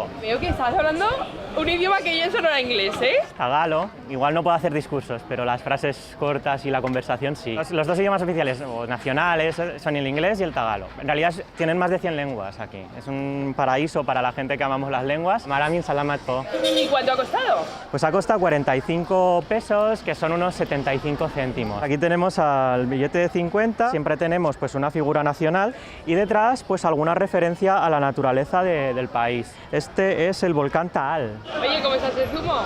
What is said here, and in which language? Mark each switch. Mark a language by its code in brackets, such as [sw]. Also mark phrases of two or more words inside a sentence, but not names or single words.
[es] Veo que estás hablando un idioma que yo solo era inglés, ¿eh? Tagalo, igual no puedo hacer discursos, pero las frases cortas y la conversación sí. Los 2 idiomas oficiales o nacionales son el inglés y el tagalo. En realidad tienen más de 100 lenguas aquí. Es un paraíso para la gente que amamos las lenguas. [tl] Maramin salamat po. [es] ¿Y cuánto ha costado? Pues ha costado 45 pesos, que son unos 75 céntimos. Aquí tenemos al billete de 50, siempre tenemos pues una figura nacional y detrás pues alguna referencia a la naturaleza del país. Este es el volcán Taal. Oye, ¿cómo estás el zumo?